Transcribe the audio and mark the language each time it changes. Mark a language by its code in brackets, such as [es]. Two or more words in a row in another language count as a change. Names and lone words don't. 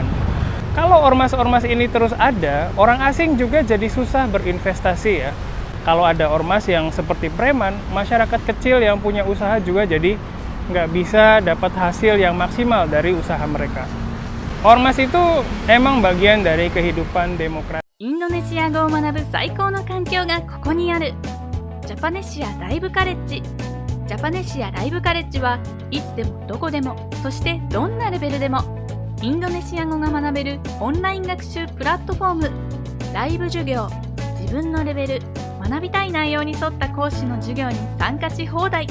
[id] Kalau ormas-ormas ini terus ada, orang asing juga jadi susah berinvestasi ya. Kalau ada ormas yang seperti preman, masyarakat kecil yang punya usaha juga jadi nggak bisa dapat hasil yang maksimal dari usaha mereka. Ormas itu emang bagian dari kehidupan demokrasi. [ja] インドネシア語を学ぶ最高の環境がここにある。ジャパネシアライブカレッジ。ジャパネシアライブカレッジはいつでもどこでも、そしてどんなレベルでもインドネシア語が学べるオンライン学習プラットフォーム。ライブ授業、自分のレベル、学びたい内容に沿った講師の授業に参加し放題。